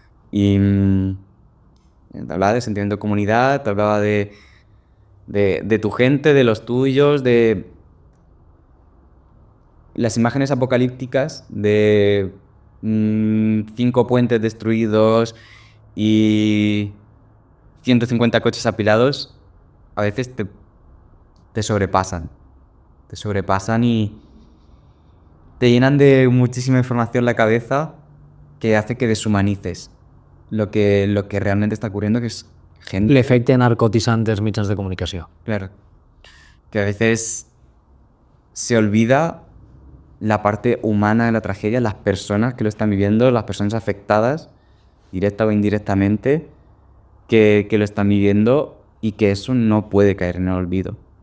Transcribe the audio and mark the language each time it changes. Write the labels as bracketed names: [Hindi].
[Spanish] Y te hablaba de sentimiento de comunidad, te hablaba de tu gente, de los tuyos, de las imágenes apocalípticas de 5 puentes destruidos y 150 coches apilados. A veces te sobrepasan. Te sobrepasan y te llenan de muchísima información la cabeza, que hace que deshumanices lo que realmente está ocurriendo, que es gente... [Catalan] L'efecte narcotitzant dels mitjans de comunicació. [Spanish] Claro. Que a veces se olvida la parte humana de la tragedia, las personas que lo están viviendo, las personas afectadas, directa o indirectamente, que lo están viviendo, y que eso no puede caer en el olvido.